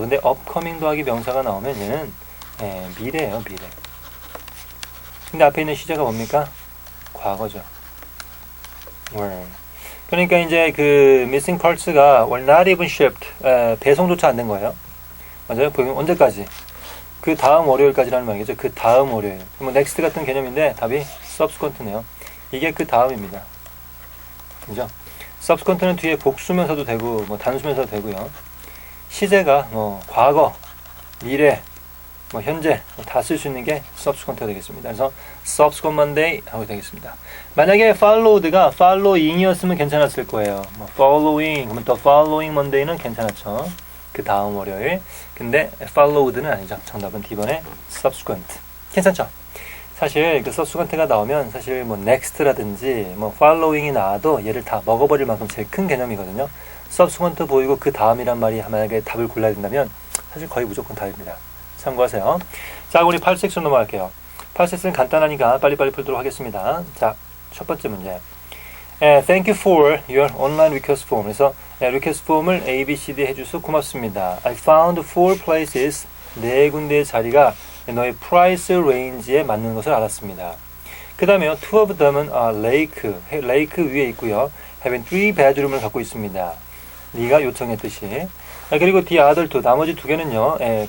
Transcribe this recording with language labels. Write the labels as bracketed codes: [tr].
[ko] 근데 upcoming 더하기 명사가 나오면 얘는 미래예요, 미래. 근데 앞에 있는 시제가 뭡니까? 과거죠. were. 그러니까 이제 그 [en] missing parts가 were not even shipped. [ko] 배송조차 안 된 거예요. 맞아요? 언제까지? 그 다음 월요일까지라는 말이죠. 그 다음 월요일. 뭐 next 같은 개념인데 답이 subsequent네요. 이게 그 다음입니다. 그죠? subsequent는 뒤에 복수명사도 되고 뭐 단수명사도 되고요. 시제가 뭐 과거, 미래, 뭐 현재 다 쓸 수 있는 게 subsequent가 되겠습니다. 그래서 subsequent Monday 하고 되겠습니다. 만약에 followed가 following이었으면 괜찮았을 거예요. 뭐 following, 그러면 [en] the following Monday [ko] 는 괜찮았죠. 그 다음 월요일. 근데 followed는 아니죠. 정답은 D번에 subsequent. 괜찮죠? 사실 그 subsequent가 나오면 사실 뭐 next라든지 뭐 following이 나와도 얘를 다 먹어버릴 만큼 제일 큰 개념이거든요. subsequent 보이고 그 다음이란 말이 만약에 답을 골라야 된다면 사실 거의 무조건 답입니다. 참고하세요. 자, 우리 8섹션 넘어갈게요. 8섹션은 간단하니까 빨리빨리 풀도록 하겠습니다. 자, 첫 번째 문제. [en] Thank you for your online request form. [ko] 그래서 [en] request form을 A, B, C, D [ko] 해주셔서 고맙습니다. [en] I found 4 places. [ko] 4군데의 자리가 너의 price range에 맞는 것을 알았습니다. 그 다음에요. [en] 2 of them은 lake [ko] 위에 있고요. [en] having 3 bedroom을 [ko] 갖고 있습니다. 네가 요청했듯이. 그리고 [en] the other 2, [ko] 나머지 2개는요.